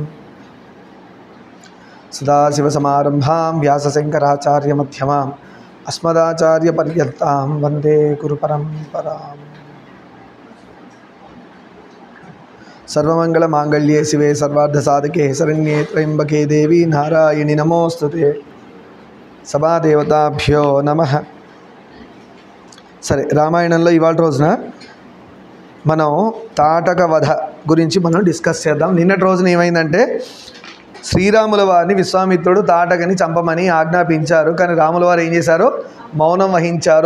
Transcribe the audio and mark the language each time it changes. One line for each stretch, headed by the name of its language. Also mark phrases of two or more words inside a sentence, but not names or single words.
Sanskrit: सदाशिवसमारम्भां व्यासशङ्कराचार्यमध्यमाम् अस्मदाचार्यपर्यन्तां वन्दे गुरुपरम्पराम्। सर्वमङ्गलमाङ्गल्ये शिवे सर्वार्धसाधके शरण्ये त्र्यम्बके देवी नारायणि नमोस्तुते। सभादेवताभ्यो नमः।
Telugu: సరే, రామాయణంలో ఇవాళ రోజున మనం తాటక వధ గురించి మనం డిస్కస్ చేద్దాం. నిన్నటి రోజున ఏమైందంటే శ్రీరాముల వారిని విశ్వామిత్రుడు తాటకని చంపమని ఆజ్ఞాపించారు. కానీ రాముల వారు ఏం చేశారు? మౌనం వహించారు.